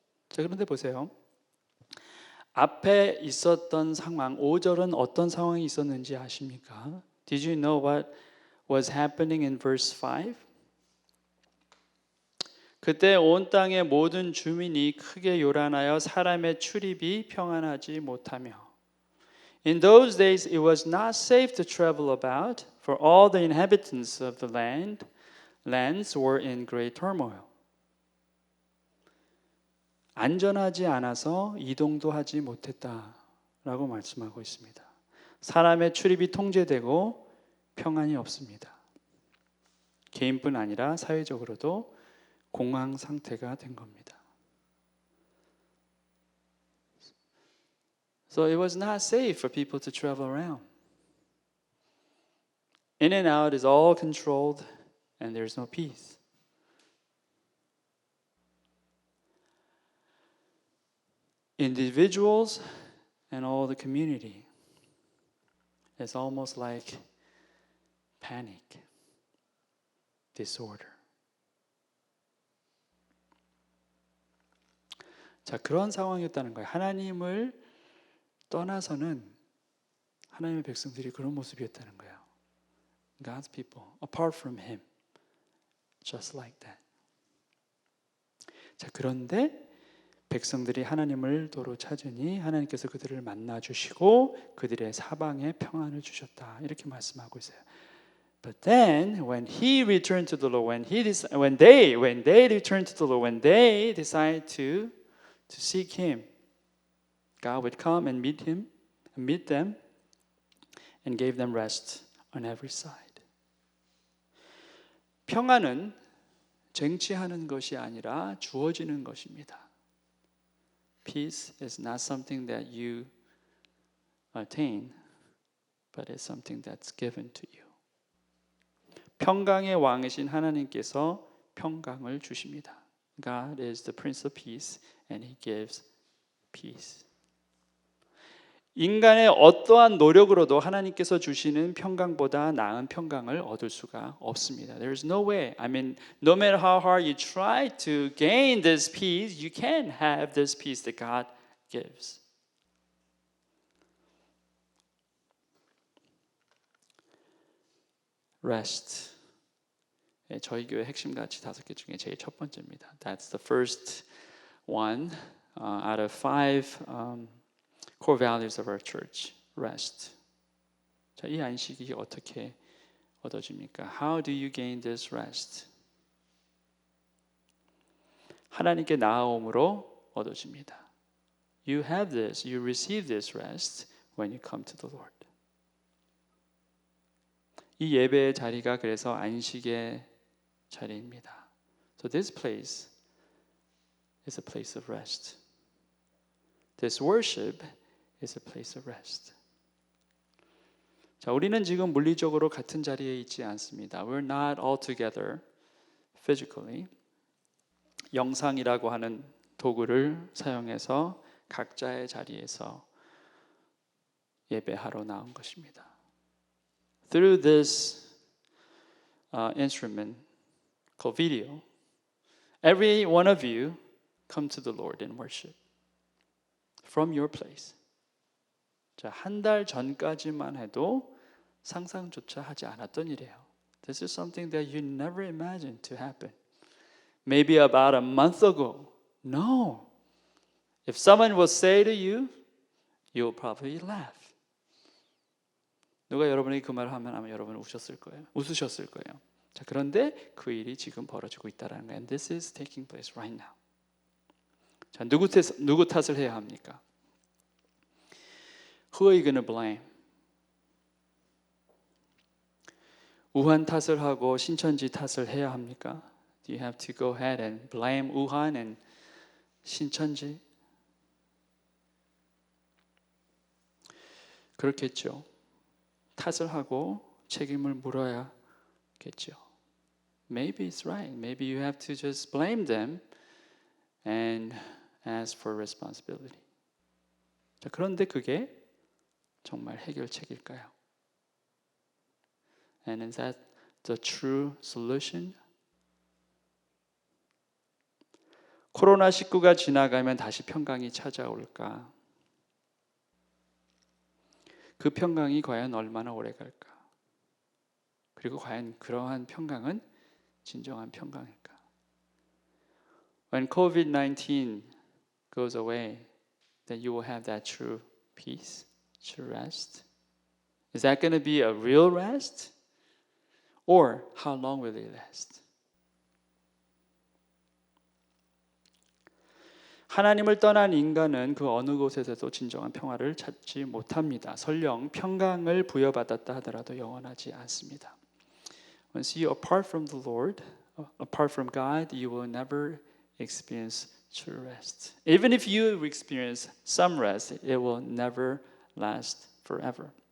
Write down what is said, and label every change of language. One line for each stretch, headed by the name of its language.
Korean: 자, 그런데 보세요. 앞에 있었던 상황, 5절은 어떤 상황이 있었는지 아십니까?
English: Did you know what was happening in verse 5?
Korean: 그때 온 땅의 모든 주민이 크게 요란하여 사람의 출입이 평안하지 못하며
English: In those days it was not safe to travel about, For all the inhabitants of the lands were in great turmoil.
Korean: 안전하지 않아서 이동도 하지 못했다라고 말씀하고 있습니다. 사람의 출입이 통제되고 평안이 없습니다. 개인뿐 아니라 사회적으로도 공황 상태가 된 겁니다.
English: So it was not safe for people to travel around. In and out is all controlled and there's no peace. Individuals and all the community is almost like panic, disorder.
Korean: 자, 그런 상황이었다는 거예요. 하나님을 떠나서는 하나님의 백성들이 그런 모습이었다는 거예요.
English: God's people, apart from Him, just like that.
Korean: 자, 그런데 백성들이 하나님을 도로 찾으니 하나님께서 그들을 만나 주시고 그들의 사방에 평안을 주셨다. 이렇게 말씀하고 있어요.
English: But then when he returned to the Lord, when they returned to the Lord, when they decided to seek Him, God would come and meet them, and gave them rest on every side.
Korean: 평안은 쟁취하는 것이 아니라 주어지는 것입니다.
English: Peace is not something that you attain, but it's something that's given to you.
Korean: 평강의 왕이신 하나님께서 평강을 주십니다.
English: God is the Prince of Peace, and He gives peace.
Korean: 인간의 어떠한 노력으로도 하나님께서 주시는 평강보다 나은 평강을 얻을 수가 없습니다.
English: There's no way. I mean, no matter how hard you try to gain this peace, you can't have this peace that God gives. Rest.
Korean: 저희 교회 핵심 가치 5개 중에 제일 첫 번째입니다.
English: That's the first one out of 5 core values of our church. Rest.
Korean: 자, 이 안식이 어떻게 얻어집니까?
English: How do you gain this rest?
Korean: 하나님께 나아옴으로 얻어집니다.
English: You have this, you receive this rest when you come to the Lord.
Korean: 이 예배의 자리가 그래서 안식의 자리입니다.
English: So this place is a place of rest. This worship is a place of rest.
Korean: 자, 우리는 지금 물리적으로 같은 자리에 있지 않습니다.
English: We're not all together physically.
Korean: 영상이라고 하는 도구를 사용해서 각자의 자리에서 예배하러 나온 것입니다.
English: Through this instrument called video, every one of you come to the Lord in worship from your place.
Korean: 자, 한 달 전까지만 해도 상상조차 하지 않았던 일이에요.
English: This is something that you never imagined to happen. Maybe about a month ago. No. If someone will say to you, you'll probably laugh.
Korean: 누가 여러분이 그 말을 하면 아마 여러분은 웃으셨을 거예요. 자, 그런데 그 일이 지금 벌어지고 있다는 거예요.
English: And this is taking place right now.
Korean: 자, 누구 탓을 해야 합니까?
English: Who are you going to blame?
Korean: 우한 탓을 하고 신천지 탓을 해야 합니까?
English: Do you have to go ahead and blame 우한 and 신천지?
Korean: 그렇겠죠. 탓을 하고 책임을 물어야겠죠.
English: Maybe it's right. Maybe you have to just blame them and ask for responsibility.
Korean: 자, 그런데 그게 정말 해결책일까요?
English: And is that the true solution?
Korean: 코로나19가 지나가면 다시 평강이 찾아올까? 그 평강이 과연 얼마나 오래 갈까? 그리고 과연 그러한 평강은 진정한 평강일까?
English: When COVID-19 goes away, then you will have that true peace, true rest. Is that going to be a real rest? Or how long will it last?
Korean: 하나님을 떠난 인간은 그 어느 곳에서도 진정한 평화를 찾지 못합니다. 설령 평강을 부여받았다 하더라도 영원하지 않습니다.
English: Once you apart from the Lord, apart from God, you will never experience true rest. Even if you experience some rest, it will never last forever.